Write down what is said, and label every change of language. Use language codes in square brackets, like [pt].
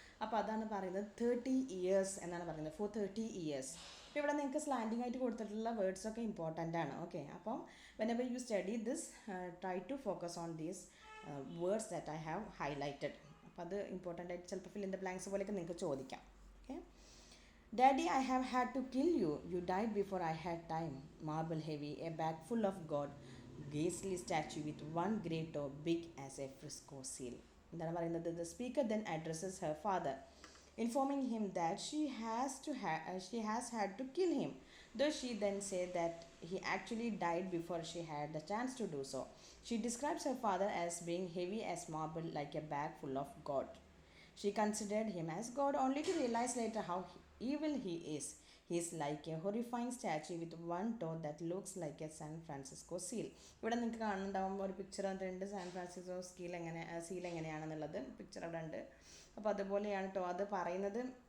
[ml] അപ്പോൾ അതാണ് പറയുന്നത് 30 years എന്നാണ് പറയുന്നത്, ഫോർ 30 years. അപ്പോൾ ഇവിടെ നിങ്ങൾക്ക് സ്ലാൻഡിങ് ആയിട്ട് കൊടുത്തിട്ടുള്ള വേർഡ്സൊക്കെ ഇമ്പോർട്ടൻ്റ് ആണ്. ഓക്കെ, അപ്പം [en] Whenever you study this, try to focus on these words that I have highlighted. [ml] അപ്പോൾ അത് ഇമ്പോർട്ടൻ്റ് ആയിട്ട് ചിലപ്പോൾ ഫിൽ ഇൻ ദ ബ്ലാങ്ക്സ് പോലെയൊക്കെ നിങ്ങൾക്ക് ചോദിക്കാം. [en] Okay, Daddy, I have had to kill you. You died before I had time. Marble heavy, a bag full of God, ghastly statue with one great toe big as a Frisco seal. [ml] എന്താണ് പറയുന്നത്? [en] The speaker then addresses her father, informing him that she has had to kill him, though she then said that he actually died before she had the chance to do so. She describes her father as being heavy as marble, like a bag full of God. She considered him as God, only to realize later how evil he is. He is like a horrifying statue with one toe that looks like a San Francisco seal. [ml] ഇവിടെ നിങ്ങൾക്ക് കാണുന്നുണ്ടാകുമ്പോൾ ഒരു picture ഉണ്ട്, San Francisco seal എങ്ങനെയാണെന്നുള്ളത് picture അവിടെ ഉണ്ട്. അപ്പോൾ അതുപോലെയാണ് കേട്ടോ അത് പറയുന്നത്.